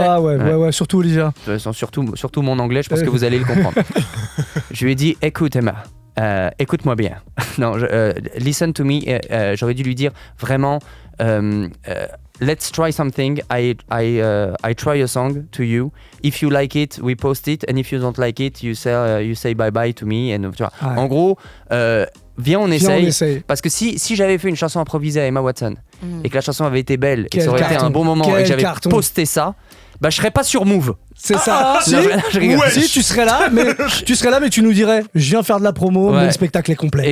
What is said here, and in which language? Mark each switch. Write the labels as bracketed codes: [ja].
[fr] Ça va, ouais, surtout Olivia. Surtout mon anglais, je pense que vous allez le comprendre. Je lui ai dit, écoute Emma, écoute-moi bien. Non, listen to me. J'aurais dû lui dire vraiment, let's try something. [en] I try a song to you. If you like it, we post it. And if you don't like it, you say bye bye to me. [fr] And, tu vois. Ouais. En gros, viens on essaye. Parce que si j'avais fait une chanson improvisée à Emma Watson et que la chanson avait été belle et que ça aurait été un bon moment et que j'avais posté ça, bah je serais pas sur Move. C'est ça. Je rigole. Si, tu serais là, mais tu nous dirais, je viens faire de la promo, mon spectacle est complet.